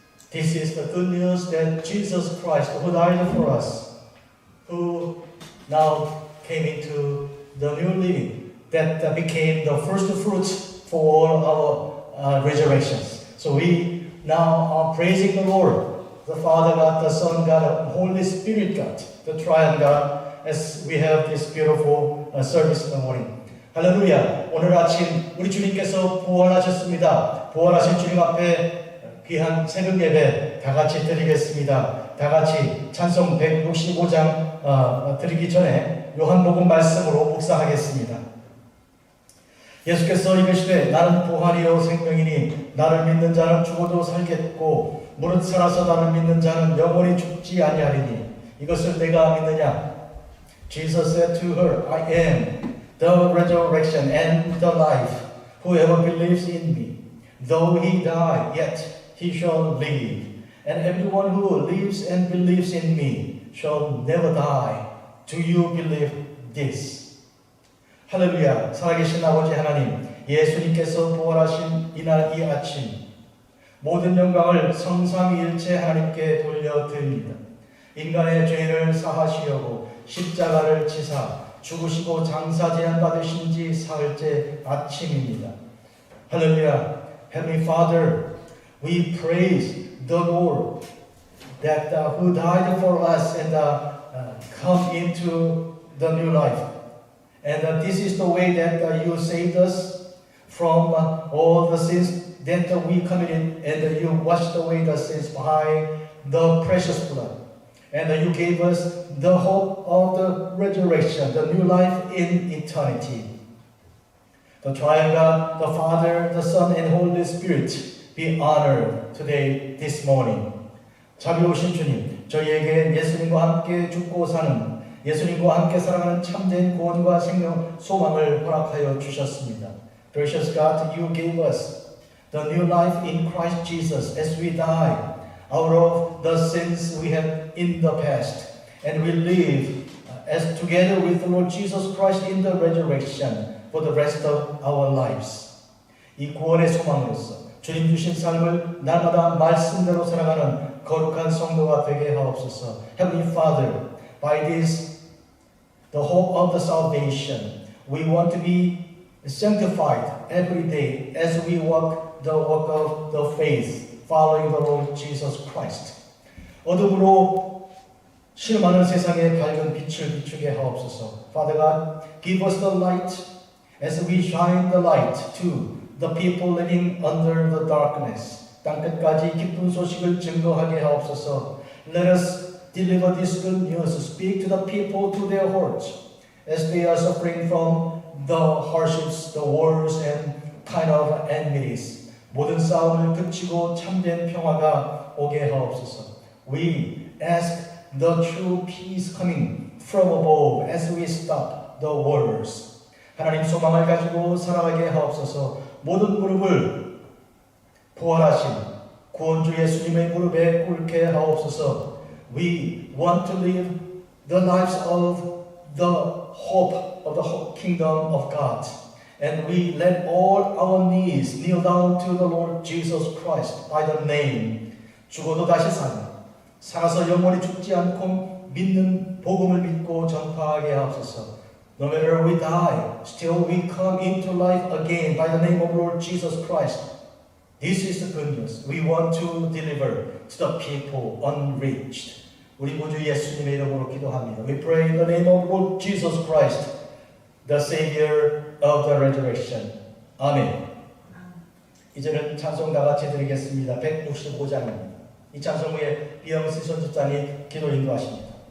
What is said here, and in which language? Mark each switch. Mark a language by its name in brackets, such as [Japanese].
[English] This is the good news that Jesus Christ, who died for us, who now came into the new living, that became the first fruits for all our resurrections. So we now are praising the Lord, the Father God, the Son God, the Holy Spirit God, the Triune God, as we have this beautiful service in the morning. [Korean] 할렐루야. 오늘 아침 우리 주님께서 부활하셨습니다. 부활하신 주님 앞에 귀한 새벽 예배 다 같이 드리겠습니다. 다 같이 찬송 165장 드리기 전에 요한복음 말씀으로 묵상하겠습니다. 예수께서 이르시되 나는 부활이요 생명이니 나를 믿는 자는 죽어도 살겠고 무릇 살아서 나를 믿는 자는 영원히 죽지 아니하리니 이것을 내가 믿느냐? [English] Jesus said to her, I am the resurrection and the life. Whoever believes in me, though he die, yet he shall live. And everyone who lives and believes in me shall never die. Do you believe this? [Korean] 할렐루야. 살아계신 아버지 하나님, 예수님께서 부활하신 이날 이 아침 모든 영광을 성삼위일체 하나님께 돌려드립니다. 인간의 죄를 사하시려고 십자가를 지사 죽으시고 장사 제한받으신 지 사흘째 아침입니다. 할렐루야. [English] Heavenly Father, we praise the Lord that who died for us and come into the new life. And this is the way that you saved us from all the sins that we committed, and you washed away the sins by the precious blood. And you gave us the hope of the resurrection, the new life in eternity. The Triune God, the Father, the Son, and Holy Spirit be honored today, this morning. [Korean] 자비로우신 주님, 저희에게 예수님과 함께 죽고 사는, 예수님과 함께 살아가는 참된 구원과 생명, 소망을 허락하여 주셨습니다. [English] Precious God, you gave us the new life in Christ Jesus as we die out of the sins we have in the past, and we live as together with the Lord Jesus Christ in the resurrection for the rest of our lives. [Korean] 이 구원의 소망으로서 주님 주신 삶을 날마다 말씀대로 살아가는 거룩한 성도가 되게 하옵소서. [English] Heavenly Father, by this, the hope of the salvation, we want to be sanctified every day as we walk the walk of the faith, following the Lord Jesus Christ. [Korean] 어둠으로 실험하는 세상에 밝은 빛을 비추게 하옵소서. [English] Father God, give us the light as we shine the light to the people living under the darkness. [Korean] 땅끝까지 기쁜 소식을 증거하게 하옵소서. [English] Let us deliver this good news, speak to the people, to their hearts, as they are suffering from the hardships, the wars, and kind of enmities. [Korean] 모든 싸움을 그치고 참된 평화가 오게 하옵소서. [English] We ask the true peace coming from above as we stop the wars. [Korean] 하나님 소망을 가지고 살아가게 하옵소서. 모든 무릎을 부활하신 구원주 예수님의 무릎에 꿇게 하옵소서. [English] We want to live the lives of the hope of the kingdom of God. And we let all our knees kneel down to the Lord Jesus Christ by the name. [Korean] 죽어도 다시 사는, 살아서 영원히 죽지 않고 믿는 복음을 믿고 전파하게 하옵소서. [English] No matter we die, still we come into life again by the name of Lord Jesus Christ. This is the good news we want to deliver to the people unreached. [Korean] 우리 구주 예수님의 이름으로 기도합니다. [English] We pray in the name of Lord Jesus Christ, the Savior of the resurrection. [Korean] 아멘. 이제는 찬송 다 같이 드리겠습니다. 165장입니다. 이 찬송 후에 비영시 선집장이 기도 인도하십니다.